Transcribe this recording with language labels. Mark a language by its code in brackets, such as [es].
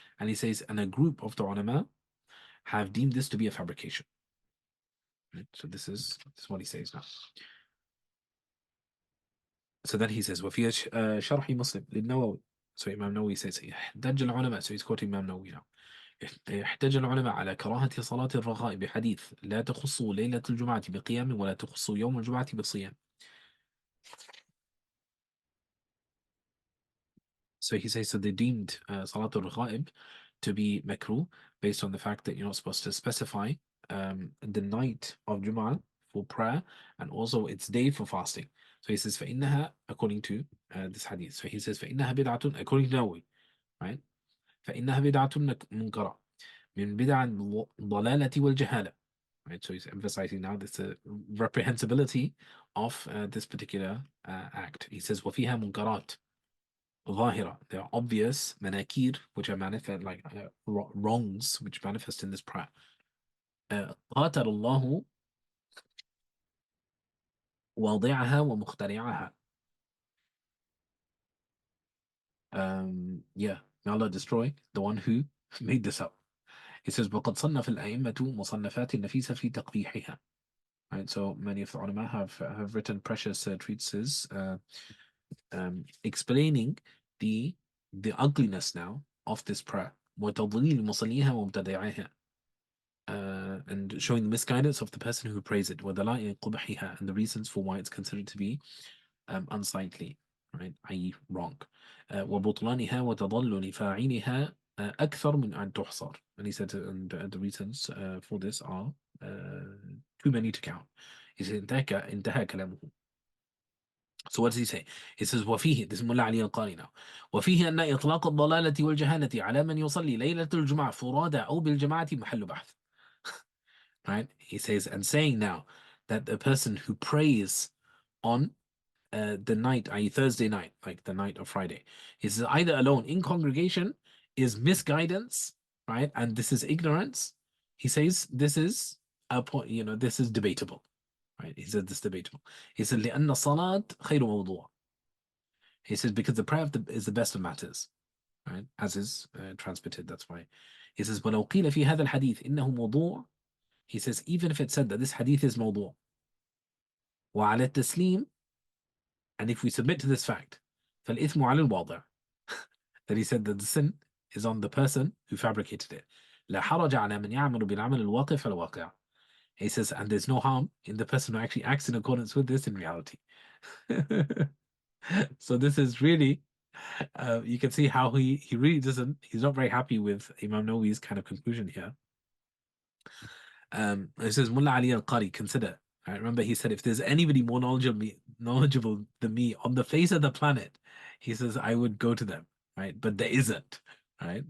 [en] And he says, and a group of the ulama have deemed this to be a fabrication. Right? So this is what he says now. So then he says, [ar] وفي شرح مسلم للنووي. [en] So Imam Nawawi says, [ar] احتج العلماء. [en] So he's quoting Imam Nawawi now. [ar] احتج العلماء على كراهة صلاة الرغائب بحديث لا تخص ليلة الجمعة بقيام ولا تخص يوم الجمعة بصيام. [en] So he says, so they deemed Salatul Raghaib to be makruh based on the fact that you're not supposed to specify the night of Jum'ah for prayer and also its day for fasting. So he says, [ar] فإنها, [en] according to this hadith. So he says, [ar] فإنها بدعة, [en] according to Nawawi, right? [ar] فإنها بدعة منكرة من بدع الضلالة والجهالة. [en] Right? So he's emphasizing now this reprehensibility of this particular act. He says, [ar] وفيها منكرات ظاهرة. [en] There are obvious manakir, which are manifest like wrongs, which manifest in this prayer. [ar] قاتل الله واضعها ومخترعها. [en] Yeah, may Allah destroy the one who made this up. He says, [ar] وقد صنف الأئمة مصنفات نفيسة في تقبيحها. [en] Right, so many of the ulama have written precious treatises explaining the ugliness now of this prayer. [ar] وتضليل مصليها ومبتدعيها. [en] And showing the misguidance of the person who prays it, [ar] وَدَلَائِلِ قُبْحِهَا, [en] and the reasons for why it's considered to be unsightly, right, i.e. wrong. [ar] وَبُطْلَانِهَا وَتَضَلُّلِ فَاعِلِهَا أَكْثَرُ مِنْ أَنْ تُحْصَرْ. [en] And he said, and the reasons for this are too many to count. He said, [ar] انتهى كلامه. [en] So what does he say? He says, [ar] وفيه, [en] this is Mulla Ali al-Qari now. [ar] وفيه أن إطلاق الضلالة والجهالة على من يصلي ليلة الجمعة فرادى أو بالجماعة محل بحث. [en] Right? He says, and saying now that the person who prays on the night, i.e. Thursday night, like the night of Friday, he says either alone in congregation is misguidance, right? And this is ignorance. He says this is a point, this is debatable, right? He said this is debatable. He said, [ar] لأن الصلاة خير موضوع. [en] He says, because the prayer is the best of matters, right? As is transmitted, that's why. He says, [ar] ولو قيل في هذا الحديث إنه موضوع. [en] He says, even if it said that this hadith is [ar] موضوع وعلى التسليم [en] And if we submit to this fact, [ar] فَالْإِثْمُ عَلَى الْوَاضِعِ, [en] that he said that the sin is on the person who fabricated it. [ar] لا حرج على من يعمل بالعمل الواقع فالواقع. [en] He says, and there's no harm in the person who actually acts in accordance with this in reality. So this is really, you can see how he really doesn't, he's not very happy with Imam Nawawi's kind of conclusion here. It says, Mulla Ali al-Qari, consider. Right? Remember, he said, if there's anybody more knowledgeable than me on the face of the planet, he says, I would go to them. Right? But there isn't. Right?